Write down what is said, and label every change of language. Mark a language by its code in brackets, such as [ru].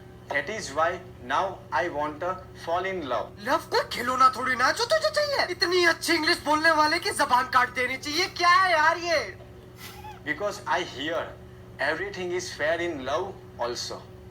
[en] That is why now I want to fall in love. [hi] Love कोई खिलौना थोड़ी ना जो तुझे चाहिए। इतनी अच्छी इंग्लिश बोलने वाले की जबान काट देनी चाहिए। क्या है यार ये? [en] Because I hear everything is fair in love also.